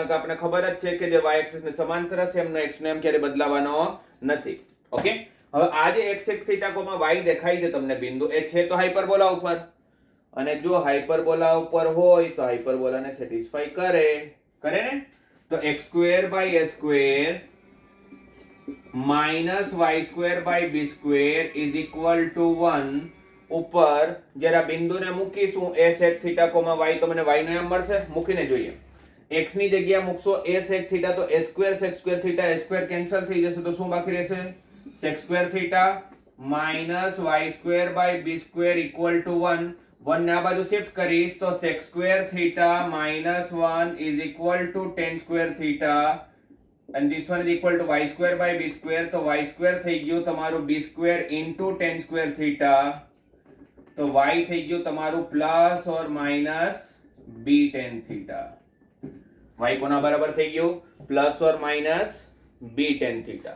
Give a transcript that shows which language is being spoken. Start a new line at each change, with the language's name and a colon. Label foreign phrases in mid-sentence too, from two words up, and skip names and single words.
Gujarati: કારણ કે આપણે ખબર જ છે કે જે y એક્સિસ ને સમાંતર હશે એમનો x નો યામ ક્યારે બદલાવાનો નથી. ઓકે. હવે આ જે x sec θ, y દેખાય છે તમને બિંદુ, એ છે તો હાઇપરબોલા ઉપર, અને જો હાઇપરબોલા ઉપર હોય તો હાઇપરબોલાને સેટિસ્ફાય કરે ને? તો
English: x² by a² minus y² by b² is equal to 1
Gujarati: ઉપર જ્યારે આ બિંદુને મૂકીશું a sec θ, y, તો મને y નો યામ મળશે. મૂકીને જોઈએ. x ની જગ્યાએ મૂકશો a sec θ તો a² sec² θ, a² કેન્સલ થઈ જશે તો શું બાકી રહેશે?
English: sec² θ minus y² by b² equal to 1.
Gujarati: 1 ને આ બાજુ શિફ્ટ કરીશ તો
English: sec² θ minus 1 is equal to tan² θ, and this one is equal to y² by b²,
Gujarati: તો y² થઈ ગયું તમારું b² into tan² θ, તો y થઈ ગયું તમારું
English: plus or minus
Gujarati: b tan θ. y કોના બરાબર થઈ ગયું?
English: plus or minus
Gujarati: b tan θ.